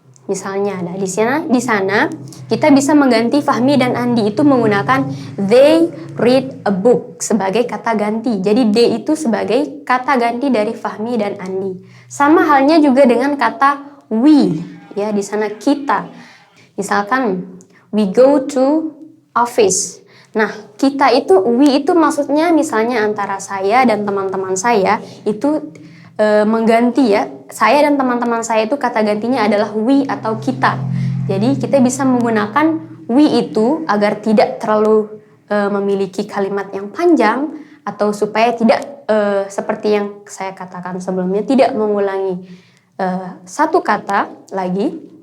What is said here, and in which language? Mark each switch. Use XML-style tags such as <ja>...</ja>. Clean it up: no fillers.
<id>Misalnya, nah di sana kita bisa mengganti Fahmi dan Andi itu menggunakan</id> <en>they read a book</en> <id>sebagai kata ganti. Jadi they itu sebagai kata ganti dari Fahmi dan Andi. Sama halnya juga dengan kata we ya, di sana kita. Misalkan</id> <en>we go to office.</en> <id>Nah, kita itu we itu maksudnya misalnya antara saya dan teman-teman saya itu mengganti ya. Saya dan teman-teman saya itu kata gantinya adalah we atau kita. Jadi kita bisa menggunakan we itu agar tidak terlalu memiliki kalimat yang panjang atau supaya tidak seperti yang saya katakan sebelumnya tidak mengulangi satu kata lagi.</id>